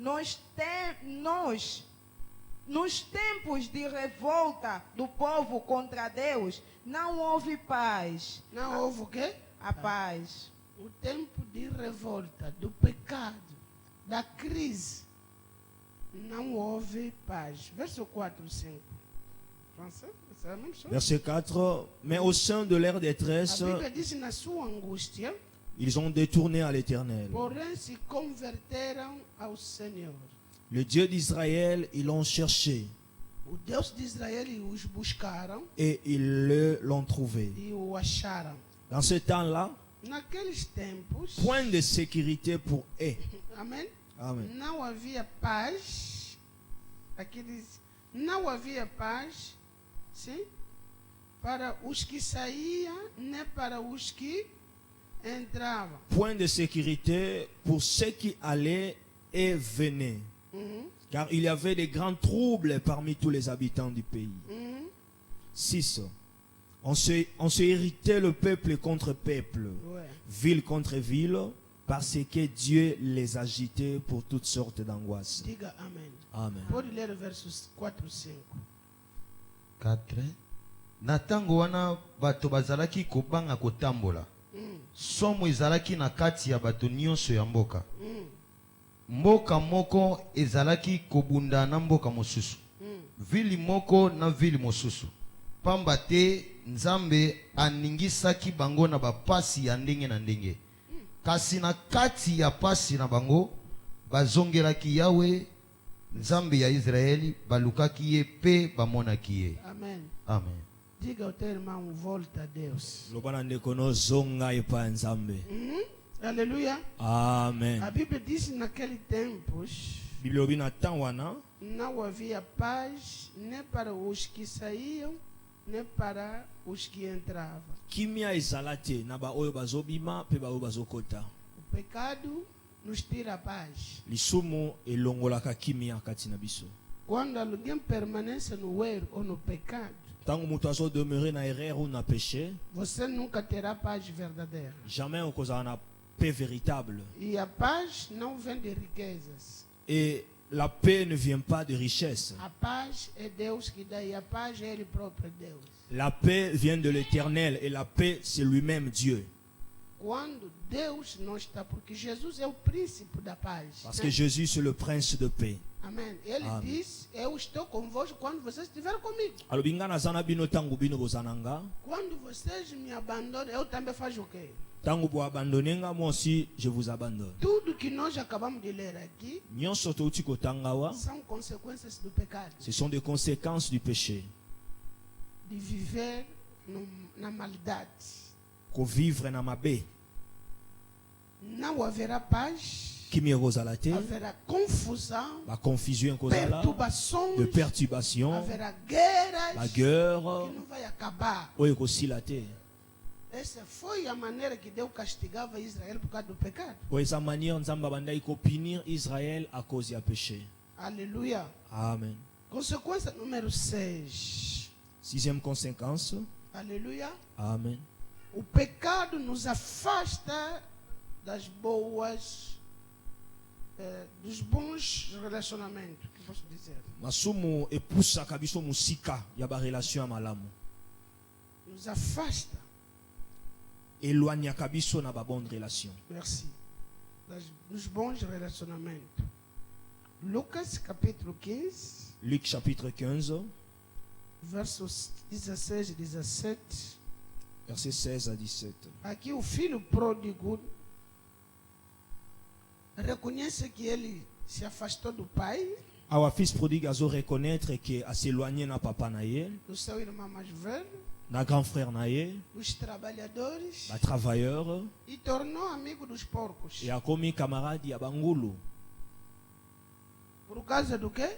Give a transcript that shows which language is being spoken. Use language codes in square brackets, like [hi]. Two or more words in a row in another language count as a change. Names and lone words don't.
[pt] Nos tempos de revolta do povo contra Deus, não houve paz. Não houve o quê? A paz. O tempo de revolta, do pecado, da crise, não houve paz. Verso 4, 5. [fr] Français, c'est la même chose. Verset 4. Mais au sein de leur détresse, [pt] A Bíblia diz: na sua angústia, [fr] ils ont détourné à l'Éternel. [pt] porém se converteram ao Senhor. [fr] Le Dieu d'Israël, ils l'ont cherché [pt] O Deus de Israel os buscaram [fr] et ils l'ont trouvé. [pt] e o acharam. [fr] Dans ce temps-là, [pt] Naqueles tempos, [fr] point de sécurité pour eux. [pt] amém? Amen. Não havia paz. Aqui diz: não havia paz, sim, para os que saíam, nem para os que entravam. [fr] Point de sécurité pour ceux qui allaient et venaient. Car il y avait de grands troubles parmi tous les habitants du pays. 6. On se irritait le peuple contre peuple, Ouais. ville contre ville, parce que Dieu les agitait pour toutes sortes d'angoisses. [pt] Diga amém. Amen. Pode ler versos 4 e 5. 4. [ln] Na ntango wana bato bazalaki kobanga kotambola, somo ezalaki na kati ya bato nyonso ya mboka. Mboka moko ezalaki kobunda na mboka mosusu, vili moko na vili mosusu, pamba te Nzambe aningisaki bango na bapasi ya ndenge na ndenge. Kasi na kati ya pasi na bango bazongelaki Yawe Nzambe ya Israeli, balukaki ye pe bamonaki ye. [pt] Amém. Amen. Diga ao teu irmão: volta a Deus. [ln] Lobana ndeko no zonga epa nzambe. [pt] Aleluia. Amen. A Bíblia diz: naqueles tempos [ln] Bible obi na temps wana, [pt] não havia paz nem para os que saíam, nem para os que entravam. [ln] kimia ezala te na ba oyo bazobima pe ba oyo bazokota. [pt] O pecado nos tira a paz. [ln] Lisumu elongolaka kimia kati na biso. [pt] Quando alguém permanece no erro ou no pecado, [ln] Tango mutu azo demeurer na [fr] erreur ou [ln] na péché, [pt] você nunca terá paz verdadeira. [ln] jamais okozala na [fr] paix véritable. [pt] E a paz não vem de riquezas. [fr] Et la paix ne vient pas de richesse. [pt] A paz é Deus que dá, e a paz é Ele próprio Deus. [fr] La paix vient de l'Éternel et la paix c'est lui-même Dieu. [pt] Quando Deus não está, porque Jesus é o príncipe da paz. [fr] Parce que Jésus c'est le prince de paix. [pt] Amém. Ele Amém. diz: eu estou convosco quando vocês estiverem comigo. [ln] Alobi nga naza na bino tango bino bozananga, [pt] Quando vocês me abandonam, eu também faço o quê? [ln] tango bo [fr] abandonner nga moi aussi je vous abandonne. [pt] Tudo que nós acabamos de ler aqui [ln] Nyonso touti kotanga wa, [pt] são consequências do pecado. [fr] ce sont des conséquences du péché. [pt] De viver na maldade. [ln] Ko vivre na mabe, [pt] Não haverá paz, [ln] kimi ekozala te, [pt] haverá confusão, [ln] ba confusion ekozala, [pt] de perturbações, [fr] perturbation, [pt] haverá guerras [fr] la [pt] que [fr] guerre, [pt] não vai acabar. [ln] oyo ekosila te. [pt] Essa foi a maneira que Deus castigava Israel por causa do pecado. [ln] Po eza manière nzambe abandaki kopinir Israël [fr] à cause [ln] ya péché. [pt] Aleluia. Amen. Consequência número 6. [fr] Sixième conséquence. [pt] Aleluia. Amen. O pecado nos afasta das boas, dos bons relacionamentos. Que posso dizer? [ln] Masumu epusaka biso musika ya ba relation ya malamu. [pt] Nos afasta. [ln] Éloignaka biso na ba [fr] bonne relation. Merci. [pt] Dos bons relacionamentos. Lucas capítulo 15, [fr] Luc chapitre 15, [pt] versos 16 e 17. [fr] versets 16 à 17. [pt] Aqui o filho pródigo reconhece que ele se afastou do pai. [ln] Awa [fr] fils prodigue [ln] azo [fr] reconnaître que [ln] a s'éloigner na papa na ye, [pt] do seu irmão mais velho, [ln] na [fr] grand frère [ln] na ye, [pt] dos trabalhadores, [ln] ba travailleur [pt] e tornou amigo dos porcos. [fr] et a commis camarade [ln] ya bangulu. [pt] Por causa do quê?